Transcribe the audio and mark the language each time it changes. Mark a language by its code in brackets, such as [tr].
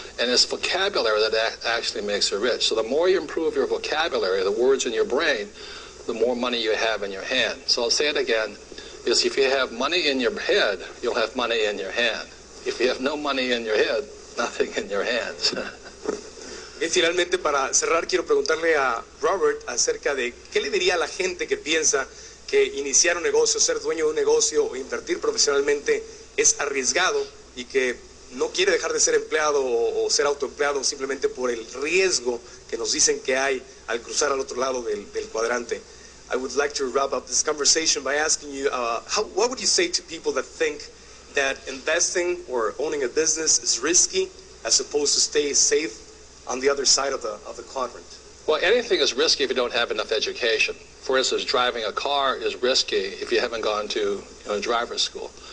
[en] And it's vocabulary that actually makes you rich. So the more you improve your vocabulary, the words in your brain, the more money you have in your hand. So I'll say it again, is if you have money in your head, you'll have money in your hand. If you have no money in your head, nothing in your hands. [es] Y finalmente, para cerrar, quiero preguntarle a Robert acerca de qué le diría a la gente que piensa que iniciar un negocio, ser dueño de un negocio o invertir profesionalmente es arriesgado y que no quiere dejar de ser empleado o ser autoempleado simplemente por el riesgo que nos dicen que hay al cruzar al otro lado del cuadrante. [en] I would like to wrap up this conversation by asking you, what would you say to people that think that investing or owning a business is risky as opposed to stay safe on the other side of the quadrant? Well, anything is risky if you don't have enough education. For instance, driving a car is risky if you haven't gone to driver's school.